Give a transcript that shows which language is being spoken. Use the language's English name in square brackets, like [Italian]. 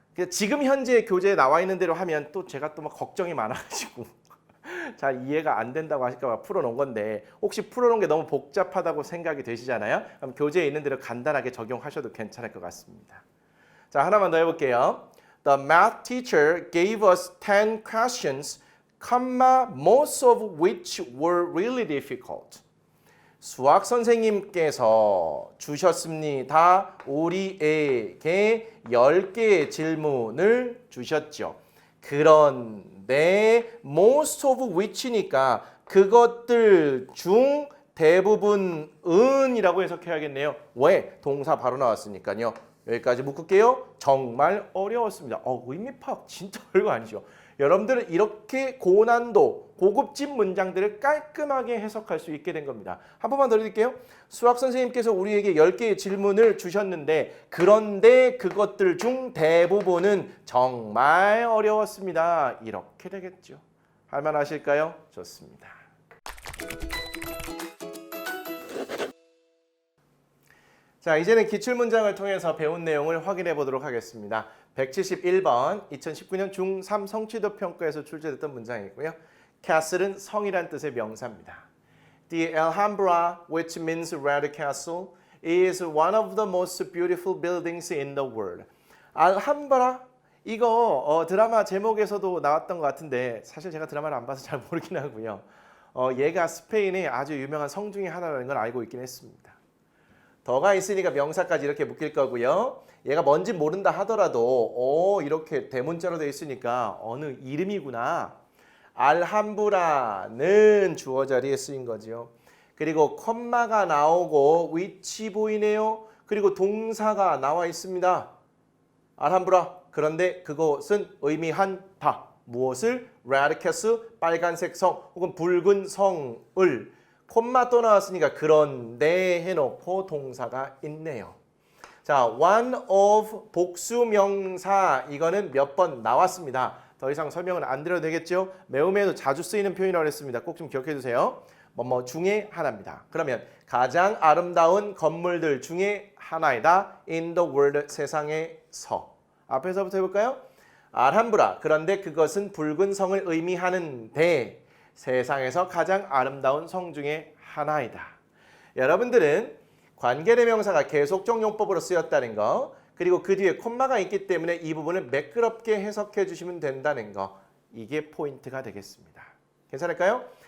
[Korean] 지금 현재 교재에 나와 있는 대로 하면 또 제가 또 막 걱정이 많아가지고 잘 이해가 안 된다고 하실까 봐 풀어놓은 건데, 혹시 풀어놓은 게 너무 복잡하다고 생각이 되시잖아요. 그럼 교재에 있는 대로 간단하게 적용하셔도 괜찮을 것 같습니다. 자, 하나만 더 해볼게요. [English] The math teacher gave us 10 questions, most of which were really difficult. [Korean] 수학 선생님께서 주셨습니다. 우리에게 10개의 질문을 주셨죠. 그런데 [English] most of which [Korean] 니까 그것들 중 대부분은이라고 해석해야겠네요. 왜? 동사 바로 나왔으니까요. 여기까지 묶을게요. 정말 어려웠습니다. 의미 파악 진짜 별거 아니죠. 여러분들은 이렇게 고난도, 고급진 문장들을 깔끔하게 해석할 수 있게 된 겁니다. 한 번만 더 드릴게요. 수학 선생님께서 우리에게 10개의 질문을 주셨는데, 그런데 그것들 중 대부분은 정말 어려웠습니다. 이렇게 되겠죠. 할만하실까요? 좋습니다. 자, 이제는 기출문장을 통해서 배운 내용을 확인해 보도록 하겠습니다. 171번 2019년 중3 성취도 평가에서 출제됐던 문장이고요. castle은 성이란 뜻의 명사입니다. [English] The Alhambra, which means red castle, is one of the most beautiful buildings in the world. [Korean] 알함브라? 이거 드라마 제목에서도 나왔던 것 같은데 사실 제가 드라마를 안 봐서 잘 모르긴 하고요. 얘가 스페인의 아주 유명한 성 중에 하나라는 걸 알고 있긴 했습니다. 더가 있으니까 명사까지 이렇게 묶일 거고요. 얘가 뭔지 모른다 하더라도 이렇게 대문자로 되어 있으니까 어느 이름이구나. 알함브라는 주어 자리에 쓰인 거죠. 그리고 콤마가 나오고 위치 보이네요. 그리고 동사가 나와 있습니다. 알함브라. 그런데 그것은 의미한다. 무엇을? 라르케스 빨간색 성 혹은 붉은 성을 콤마 또 나왔으니까 그런데 해놓고 동사가 있네요. 자, one of 복수명사 이거는 몇 번 나왔습니다. 더 이상 설명은 안 드려도 되겠죠? 매우 자주 쓰이는 표현이라고 했습니다. 꼭 좀 기억해 두세요. 뭐뭐 중에 하나입니다. 그러면 가장 아름다운 건물들 중에 하나이다. [English] in the world [Korean] 세상에서. 앞에서부터 해볼까요? 알함브라. 그런데 그것은 붉은 성을 의미하는데 세상에서 가장 아름다운 성 중에 하나이다. 여러분들은 관계대명사가 계속적 용법으로 쓰였다는 거 그리고 그 뒤에 콤마가 있기 때문에 이 부분을 매끄럽게 해석해 주시면 된다는 거 이게 포인트가 되겠습니다. 괜찮을까요?